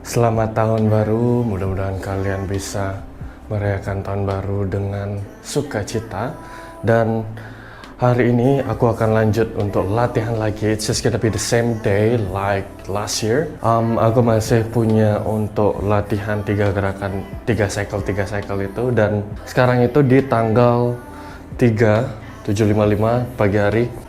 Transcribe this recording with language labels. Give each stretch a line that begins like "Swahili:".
Indonesian: Selamat tahun baru, mudah-mudahan kalian bisa merayakan tahun baru dengan sukacita. Dan hari ini aku akan lanjut untuk latihan lagi.
English: It's just gonna be the same day like last year.
Indonesian: Aku masih punya untuk latihan 3 gerakan, 3 cycle itu. Dan sekarang itu di tanggal 3/7/55 pagi hari.